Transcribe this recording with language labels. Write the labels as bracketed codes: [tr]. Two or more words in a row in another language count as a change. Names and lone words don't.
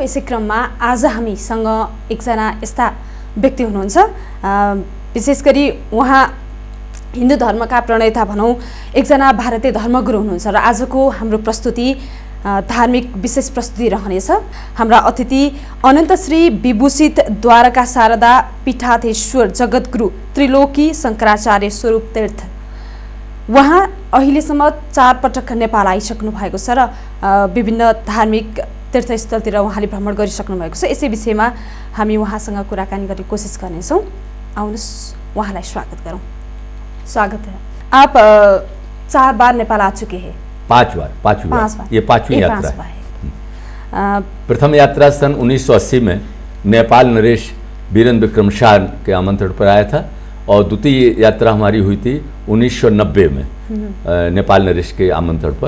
[ne] यसै क्रममा आज हामीसँग एकजना यस्ता व्यक्ति हुनुहुन्छ, विशेष गरी उहाँ हिन्दू धर्मका प्रणेता भनौँ, एकजना भारतीय धर्मगुरु हुनुहुन्छ र आजको हाम्रो प्रस्तुति धार्मिक विशेष प्रस्तुति रहनेछ। हाम्रा अतिथि अनन्त श्री विभूषित द्वारका शारदा पीठाधीश्वर जगद्गुरु त्रिलोकी शङ्कराचार्य स्वरूप तीर्थ। उहाँ अहिलेसम्म 4 पटक नेपाल आइसक्नु भएको छ र विभिन्न धार्मिक तीर्थस्थलतिर उहाँले भ्रमण गरिसक्नु भएको छ। यसै विषयमा हामी उहाँसँग कुराकानी गर्ने कोसिस गर्नेछौँ। आउनुहोस् उहाँलाई स्वागत गरौँ। [hi] स्वागत है। आप 4 बार नेपाल आ चुके हैं। 5 बार। ये पांचवी यात्रा है। प्रथम यात्रा सन 1980 में नेपाल नरेश वीरेंद्र विक्रम शाह के आमंत्रण पर आया था और द्वितीय यात्रा हमारी हुई थी 1990 में नेपाल नरेश के आमंत्रण पर।